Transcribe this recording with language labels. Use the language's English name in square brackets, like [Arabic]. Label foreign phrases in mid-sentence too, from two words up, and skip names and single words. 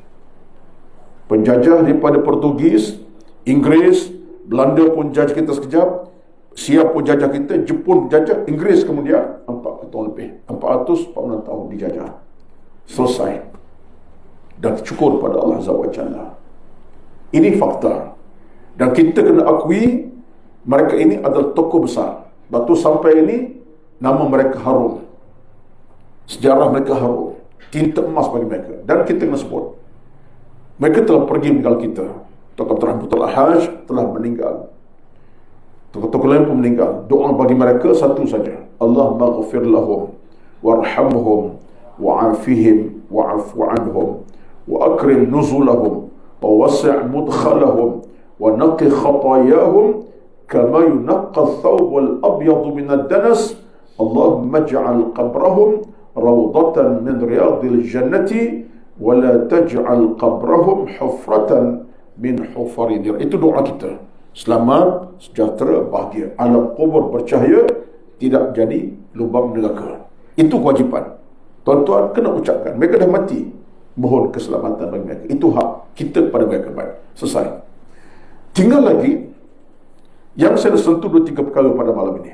[Malay] Penjajah daripada Portugis, Inggeris, Belanda pun jajah kita sekejap, Siap pun jajah kita, Jepun jajah, Inggeris kemudian 4 tahun lebih, 446 tahun dijajah. Selesai. Dan syukur pada Allah [Arabic] عز وجل. [Malay] Ini fakta. Dan kita kena akui mereka ini adalah tokoh besar. Batu sampai ini nama mereka harum, sejarah mereka harum, tinta emas bagi mereka. Dan kita kena sebut mereka telah pergi meninggal kita. Tokoh Abdul Rahman Putra Al-Haj telah meninggal, tokoh-tokoh lain pun meninggal. Doa bagi mereka satu saja, [Arabic] اللهم اغفر لهم وارحمهم وعافهم واعف عنهم وأكرم نزلهم ووسع مدخلهم ونق خطاياهم كما ينقى الثوب الأبيض من الدنس. اللهم اجعل قبرهم روضة من رياض الجنة ولا تجعل قبرهم حفرة من حفر النار. [Malay] Itu doa kita. Selamat, sejahtera, bahagia, alam kubur bercahaya, tidak jadi lubang neraka. Itu kewajipan. Tuan-tuan kena ucapkan. Mereka dah mati, mohon keselamatan bagi mereka. Itu hak kita kepada mereka. Baik, selesai. Tinggal lagi yang saya dah sentuh 2-3 perkara pada malam ini.